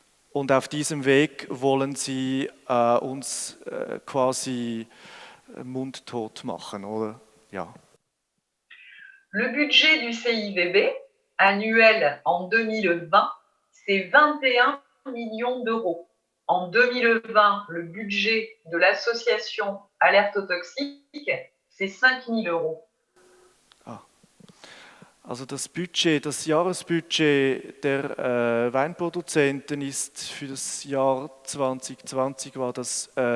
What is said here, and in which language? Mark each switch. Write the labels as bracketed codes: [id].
[de] Und auf diesem Weg wollen sie uns quasi mundtot machen, oder? Ja. [fr] Le budget du CIVB annuel en 2020, c'est 21 millions d'euros. En 2020, le budget de l'association Alerte aux Toxiques, c'est 5 000 €. [de] Also das Jahresbudget der Weinproduzenten ist für das Jahr 2020 war das